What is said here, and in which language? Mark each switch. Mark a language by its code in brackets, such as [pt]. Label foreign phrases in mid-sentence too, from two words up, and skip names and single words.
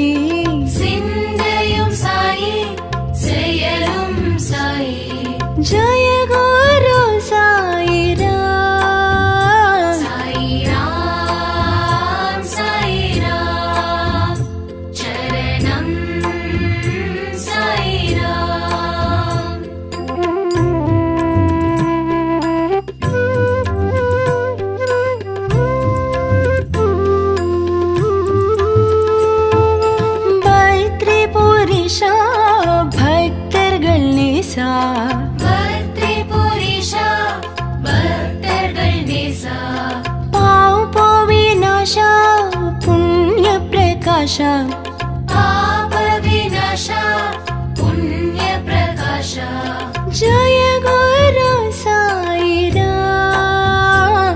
[ta] சிந்தையும் சாயி செயலும் சாயி। [hi] जय गुरु साई राम। साई राम साई राम चरणं साई राम। [ta] பத்ரிபுரிஷா பக்தர்கள் நேசா। பத்ரிபுரிஷா பக்தர்கள் நேசா। பாவ விநாசா புண்ணிய பிரகாஷா। பாப விநாசா புண்ணிய பிரகாஷா। [hi] जय गुरु साई राम।